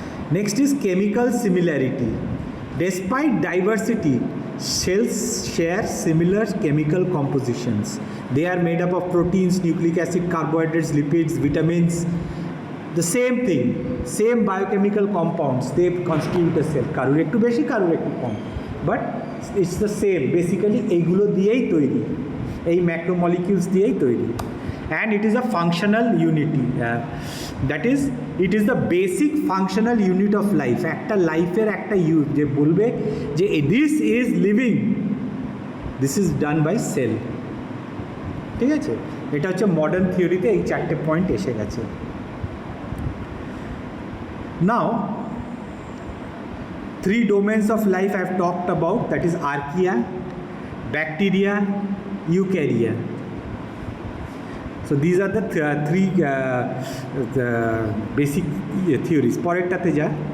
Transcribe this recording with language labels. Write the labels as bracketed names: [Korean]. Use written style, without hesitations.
[English] Next is chemical similarity. Despite diversity, cells share similar chemical compositions. They are made up of proteins, nucleic acid, carbohydrates, lipids, vitamins. The same thing, same biochemical compounds, they constitute a cell. [Bangla] কারোর একটু বেশি, কারোর একটু কম, [English] but it's the same. [Bangla] Basically এইগুলো দিয়েই তৈরি, এই ম্যাক্রোমলিকিউলস দিয়েই তৈরি. [English] And it is a functional unity. That is, it is the basic functional unit of life. [Bangla] একটা লাইফের একটা যে বলবে যে [English] this is living, this is done by cell. [Bangla] ঠিক আছে, এটা হচ্ছে মডার্ন থিওরিতে এই চারটে পয়েন্ট এসে গেছে. [English] Now, 3 domains of life I have talked about, that is archaea, bacteria, eukarya. So these are the three the basic theories. [Bangla] পরেরটাতে যা.